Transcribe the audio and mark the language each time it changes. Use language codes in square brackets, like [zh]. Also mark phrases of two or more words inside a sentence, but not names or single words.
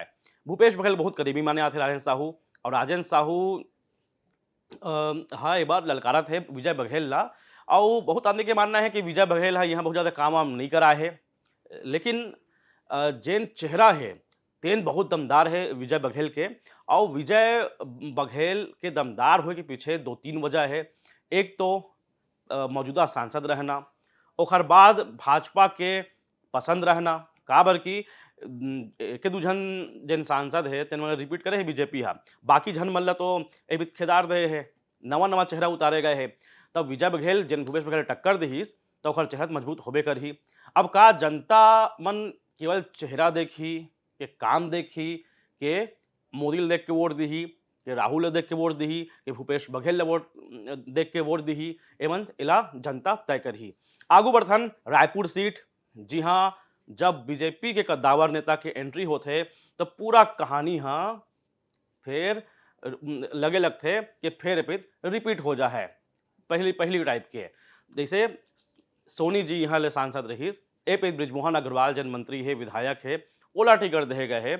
[hne] भूपेश बघेल बहुत करीबी माने आते राजन साहू, और राजन साहू हाँ, ये बार ललकारा थे विजय बघेल ला और बहुत आदमी के मानना है कि विजय बघेल हा यहाँ बहुत ज़्यादा काम वाम नहीं करा है। लेकिन जेन चेहरा है तेन बहुत दमदार है विजय बघेल के, और विजय बघेल के दमदार होए के पीछे 2-3 वजह है। एक तो मौजूदा सांसद रहना, ओकर बाद भाजपा के पसंद रहना, काबर की एके दू झन जेन सांसद है तेन मन रिपीट करे हे बीजेपी हा। बाकी झन मन ल तो एबित खेदार दे हे, नवा-नवा चेहरा उतारे गए हे। तब विजय बघेल जेन भूपेश बघेल टक्कर दिहिस तो ओकर चेहरा मजबूत होबे करही। अब का जनता मन केवल चेहरा देखी, के काम देखी, के मोदी ल देख के वोट दिही, के राहुल ल देख के वोट दिही, के भूपेश बघेल ल वोट देख के वोट दिही, एमन एला जनता तय करही। आगू बढ़थन रायपुर सीट, जी हाँ, जब बीजेपी के कद्दावर नेता के एंट्री होथे तो पूरा कहानी हाँ फिर लगे लगथे कि फिर रिपीट हो जा है पहली पहली टाइप के। जैसे सोनी जी यहाँ ले सांसद रही, ए पे ब्रिजमोहन अग्रवाल जन मंत्री है, विधायक है, ओला टिकट दे गए है।